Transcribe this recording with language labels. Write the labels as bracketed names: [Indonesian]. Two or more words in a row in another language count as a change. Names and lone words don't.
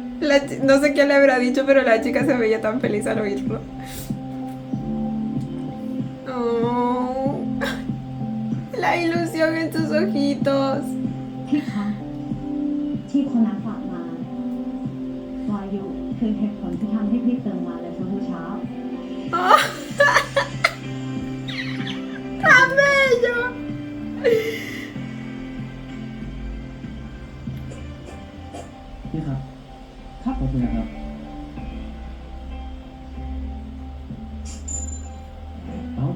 [Spanish] no sé quién le habrá dicho, pero la chica se veía tan feliz al oírlo. Oh, la ilusión en sus ojitos. [Thai] พี่คะที่คนนั้นฝากมา วายุคือเหตุผลที่ทำให้พี่เติมมาในทุกเช้า [Spanish] Oh, tan bello. [Thai] พี่ครับครับขอบคุณนะครับ เอ้า